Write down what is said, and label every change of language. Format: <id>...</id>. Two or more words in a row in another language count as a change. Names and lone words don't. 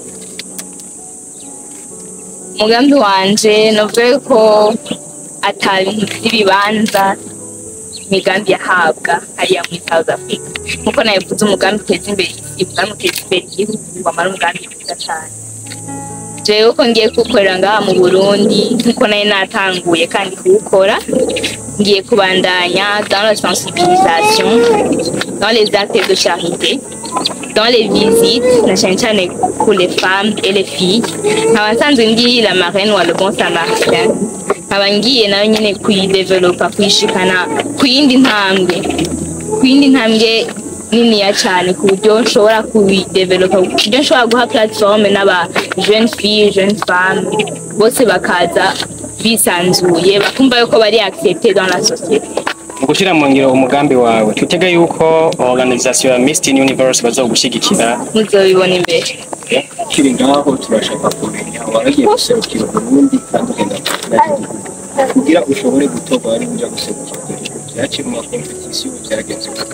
<rn>Umugambi wanje navuga ko atari ibibanza imigambi yahabwa hariya muri South Africa, nkuko nayivuze umugambi uteza imbere igihugu wamara umugambi mwiza cyane. Jewe ko ngiye kukorera ngaha mu Burundi nkuko nayo natanguye kandi kuwukora, ngiye kubandanya</rn> <fr>dans la sensibilisation, dans les actes de charité, dans les visites,</fr> <rn>na cyane</rn> <fr>pour les femmes et les filles.</fr> <rn>Abasanzwe ngiye</rn> <fr>la marraine</fr> <rn>wa le bon samaritain, abangiye nayo nyene kuyidevelopa, kuyishikana kuyindi ntambwe nini ya cyane ku buryo nshobora kuyidevelopa, ku buryo nshobora guha platform n'aba</rn> <fr>jeune filles, jeune femmes</fr> <rn>bose bakaza bisanzuye bakumva yuko bari</rn> <fr>accepté dans la société.</fr> <rn>Gushira mu ngiro umugambi wawe tutega yuko organisation ya Miss Universe bazogushigikira muzobibona imbere. Kiri ngaho turashaka kumenya waragiye guserukira Burundi kandi ugenda kugira ushobore gutorwa ari kuja guserukira byaciye mu competition byagenze.</rn>